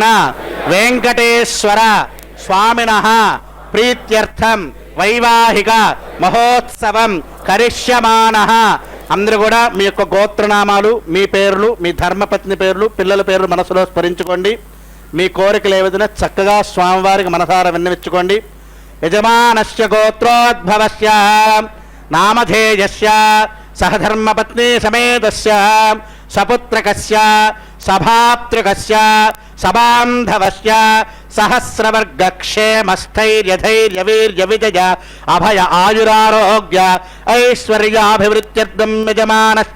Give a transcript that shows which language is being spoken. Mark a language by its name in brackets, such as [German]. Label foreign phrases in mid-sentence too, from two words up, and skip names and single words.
[Sanskrit] वेंकटेश्वर स्वामिनः प्रीत्यर्थं वैवाहिक महोत्सవం కరిష్యమానః [Telugu] అందరూ కూడా మీ యొక్క గోత్రనామాలు మీ పేర్లు మీ ధర్మపత్ని పేర్లు పిల్లల పేర్లు మనసులో స్మరించుకోండి మీ కోరికలు ఏవైనా చక్కగా స్వామివారికి మనసారా విన్నవించుకోండి [Sanskrit] యజమానస్య గోత్రోద్భవస్య నామధేయస్య సహధర్మపత్ని సమేతస్య సపుత్రకస్య సభాతృకస్య సబాంధవస్య सहस्रवर्गक्षेमस्थैर्यधैर्यवीर्यविजय अभय आयुरारोग्य ऐश्वर्याभिवृद्ध्यर्थं यजमानस्य